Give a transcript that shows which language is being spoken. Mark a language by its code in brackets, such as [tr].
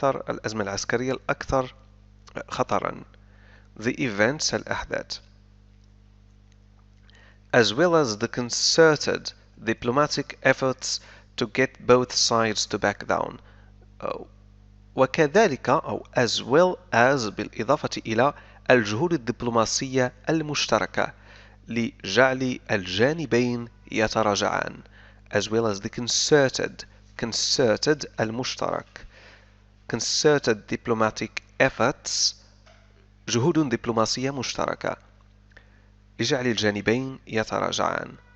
[ar] الأزمة العسكرية الأكثر خطرا. [en] The events [ar] الأحداث. [en] As well as the concerted diplomatic efforts to get both sides to back down. [ar] وكذلك أو [en] as well as [ar] بالإضافة إلى الجهود الدبلوماسية المشتركة لجعل الجانبين يتراجعان. [en] As well as the concerted [ar] المشترك. [en] concerted diplomatic efforts [ar] جهود دبلوماسية مشتركة لجعل الجانبين يتراجعان.